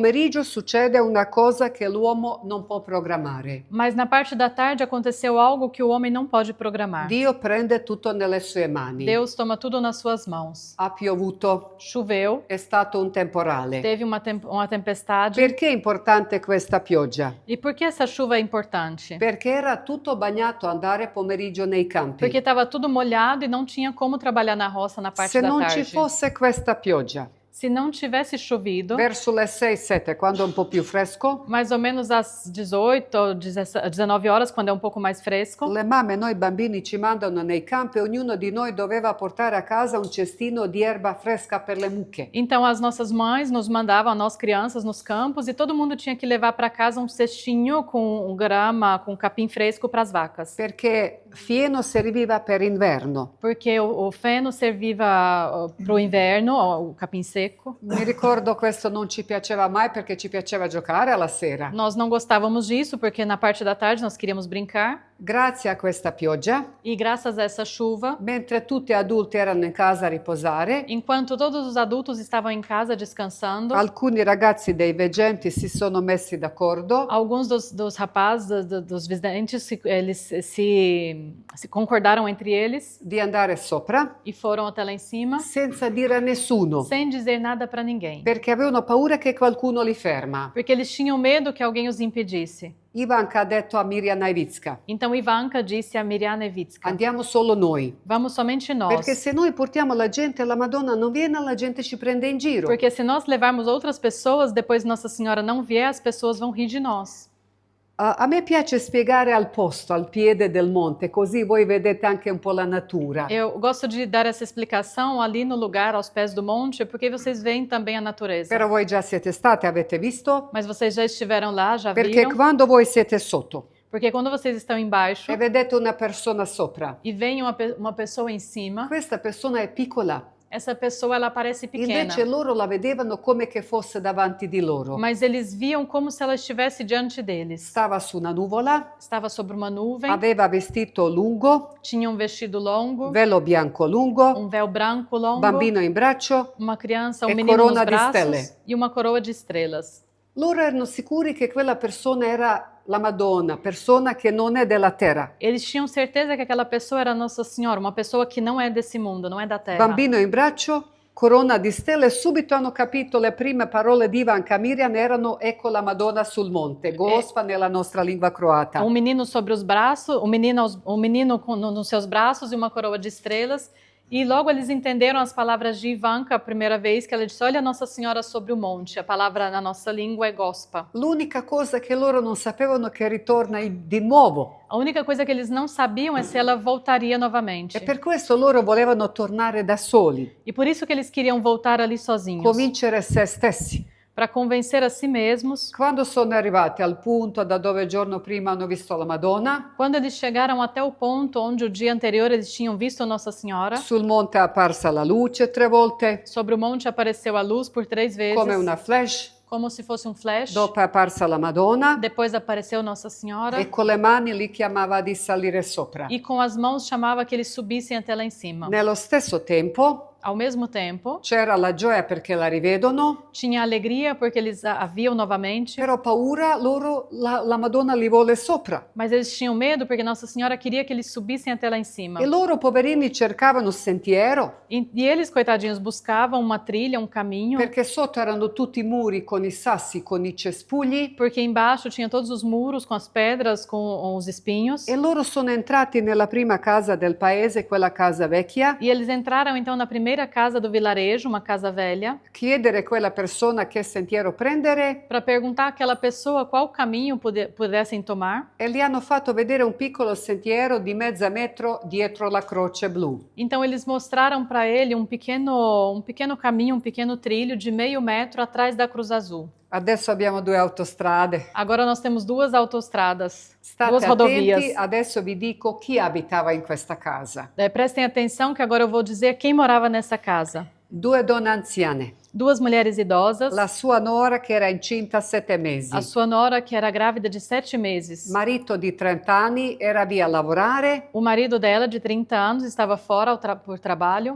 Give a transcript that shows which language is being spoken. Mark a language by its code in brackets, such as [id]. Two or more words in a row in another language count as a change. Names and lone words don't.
[it] pomeriggio succede una cosa che l'uomo non può programmare. [pt] Mas na parte da tarde aconteceu algo que o homem não pode programar. [it] Dio prende tutto nelle sue mani. [pt] Deus toma tudo nas suas mãos. [it] Ha piovuto, [pt] Choveu, [it] è stato un temporale. [pt] teve uma tempestade. [it] Perché è importante questa pioggia? [pt] E por que essa chuva é importante? [it] Perché era tutto bagnato andare pomeriggio nei campi. [pt] Porque estava tudo molhado e não tinha como trabalhar na roça na parte [it] Se [pt] da [it] non [pt] tarde. [it] ci fosse questa pioggia, [pt] Se não tivesse chovido, [it] verso le 6-7, quando è un po' più fresco, [pt] mais ou menos às 18 ou 19 horas, quando é um pouco mais fresco, [it] le mamme, noi bambini ci mandano nei campi e ognuno di noi doveva portare a casa un cestino di erba fresca per le mucche. [pt] então as nossas mães nos mandavam, a nós crianças, nos campos, e todo mundo tinha que levar para casa um cestinho com grama, com capim fresco para as vacas. [it] Perché fieno serviva per inverno. [pt] Porque o feno servia para o inverno, o capim seco. [it] Mi ricordo questo non ci piaceva mai perché ci piaceva giocare alla sera. [pt] Nós não gostávamos disso, porque na parte da tarde nós queríamos brincar. [it] Grazie a questa pioggia, [pt] E graças a essa chuva, [it] mentre tutti adulti erano in casa a riposare, [pt] enquanto todos os adultos estavam em casa descansando, [it] alcuni ragazzi dei veggenti si sono messi d'accordo [pt] alguns dos rapazes, dos videntes, eles se concordaram entre eles [it] di andare sopra [pt] e foram até lá em cima, [it] senza dire a nessuno, [pt] sem dizer nada para ninguém. [it] perché avevano paura che qualcuno li ferma. [pt] Porque eles tinham medo que alguém os impedisse. [it] Ivanka ha detto a Mirjana Iwicka, [pt] Então Ivanka disse a Mirjana Iwicka, [it] andiamo solo noi, [pt] vamos somente nós. [it] perché se noi portiamo la gente alla Madonna non viene, la gente ci prende in giro. [pt] Porque se nós levarmos outras pessoas, depois Nossa Senhora não vier, as pessoas vão rir de nós. [it] A me piace spiegare al posto, al piede del monte, così voi vedete anche un po' la natura. [pt] Eu gosto de dar essa explicação ali no lugar, aos pés do monte, porque vocês veem também a natureza. [it] Però voi già siete state, avete visto? [pt] Mas vocês já estiveram lá, já [it] Perché [pt] viram? [it] quando voi siete sotto [pt] Porque quando vocês estão embaixo [it] e vedete una persona sopra, [pt] e vem uma pessoa em cima, [it] questa persona è piccola, [pt] essa pessoa ela parece pequena. [it] Invece loro la vedevano come che fosse davanti di loro. [pt] Mas eles viam como se ela estivesse diante deles. [it] Stava su una nuvola, [pt] Estava sobre uma nuvem, [it] aveva vestito lungo, [pt] tinha um vestido longo, [it] velo bianco lungo, [pt] véu branco longo, [it] bambino in braccio. [pt] uma criança, um [it] e [pt] menino nos [it] corona di [pt] braços [it] stelle. [pt] e uma coroa de estrelas. [it] Loro erano sicuri che quella persona era la Madonna, persona che non è della terra. [pt] Eles tinham certeza que aquela pessoa era Nossa Senhora, uma pessoa que não é desse mundo, não é da terra. [it] Bambino in braccio, corona di stelle, subito hanno capito le prime parole di Ivan Kamirian erano ecco la Madonna sul monte, Gospa nella nostra lingua croata. [pt] Um menino sobre os braços, um menino nos seus braços e uma coroa de estrelas. E logo eles entenderam as palavras de Ivanka a primeira vez que ela disse: olha Nossa Senhora sobre o monte. A palavra na nossa língua é Gospa. [it] L'unica cosa che loro non sapevano è che ritorna di nuovo. [pt] A única coisa que eles não sabiam é se ela voltaria novamente. [it] E per questo loro volevano tornare da soli, [pt] E por isso que eles queriam voltar ali sozinhos, [it] convincere se stessi. [pt] para convencer a si mesmos. [it] Quando sono arrivati al punto da dove il giorno prima hanno visto la Madonna, [pt] Quando eles chegaram até o ponto onde o dia anterior eles tinham visto Nossa Senhora, [it] sul monte è apparsa la luce 3 volte, [pt] sobre o monte apareceu a luz por 3 vezes, [it] come una flash, [pt] como se fosse um flash. [it] dopo è apparsa la Madonna [pt] Depois apareceu Nossa Senhora [it] e con le mani li chiamava di salire sopra. [pt] e com as mãos chamava que eles subissem até lá em cima. [it] Nello stesso tempo [pt] Ao mesmo tempo, [it] c'era la gioia perché la rivedono, [pt] tinha alegria porque eles a viam novamente, [it] però paura loro, la Madonna li vuole sopra. [pt] mas eles tinham medo porque Nossa Senhora queria que eles subissem até lá em cima. [it] E loro poverini cercavano un sentiero [pt] E eles, coitadinhos, buscavam uma trilha, um caminho, [it] perché sotto erano tutti muri con i sassi, con i cespugli [pt] porque embaixo tinha todos os muros com as pedras, com os espinhos. [it] e loro sono entrati nella prima casa del paese, quella casa vecchia, [pt] E eles entraram então na primeira casa do vilarejo, uma casa velha, [it] chiedere a quella persona che sentiero prendere [pt] para perguntar àquela pessoa qual caminho pudessem tomar. [it] e gli hanno fatto vedere un piccolo sentiero di mezzo metro dietro la croce blu. [pt] Então eles mostraram para ele um pequeno caminho, um pequeno trilho de meio metro atrás da Cruz Azul. [it] Adesso abbiamo 2 autostrade. [pt] Agora nós temos 2 autostradas, [it] State [pt] 2 rodovias. [it] attenti, adesso vi dico chi abitava in questa casa. [pt] Prestem atenção que agora eu vou dizer quem morava nessa casa. [it] 2 donne anziane, [pt] 2 mulheres idosas, [it] la sua nora che era incinta 7 mesi, [pt] a sua nora que era grávida de 7 meses. [it] marito di 30 anni era via a lavorare [pt] O marido dela, de 30 anos, estava fora por trabalho